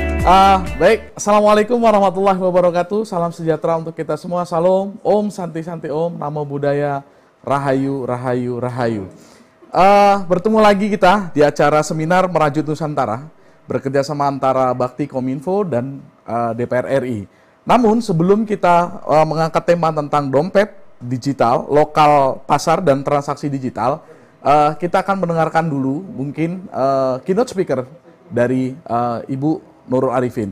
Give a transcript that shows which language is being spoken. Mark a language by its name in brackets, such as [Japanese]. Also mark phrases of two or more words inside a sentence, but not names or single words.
[Indonesian] Baik, [Arabic] السلام عليكم ورحمة الله وبركاته. [Indonesian] Salam sejahtera untuk kita semua. Salam, Om, Santi Santi Om, Namo Buddhaya, Rahayu, Rahayu, Rahayu. Bertemu lagi kita di acara seminar Merajut Nusantara, bekerjasama antara Bakti Kominfo dan DPR RI. Namun sebelum kita mengangkat tema tentang dompet digital, lokal pasar dan transaksi digital, kita akan mendengarkan dulu mungkin [English] keynote speaker [Indonesian] dari Ibu Nurul Arifin.